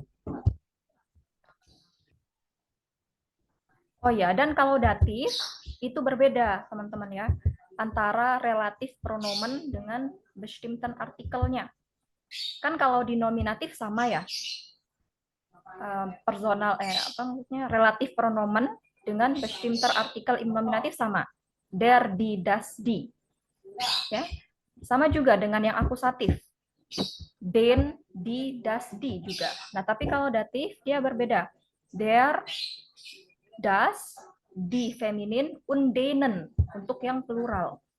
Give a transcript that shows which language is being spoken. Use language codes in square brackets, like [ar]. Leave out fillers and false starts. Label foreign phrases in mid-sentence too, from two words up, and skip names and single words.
[id] Oh ya, dan kalau datif itu berbeda, teman-teman ya, antara relatif pronomen dengan [de] bestimmten artikelnya. [id] Kan kalau di nominatif sama ya, relatif pronomen dengan [de] bestimmter artikel im nominatif [id] sama, [de] der, die, das, die, [id] ya, sama juga dengan yang akusatif, [de] den, die, das, die juga. [id] Nah tapi kalau datif dia berbeda, [de] der, das, die feminin, und denen [id] untuk yang plural.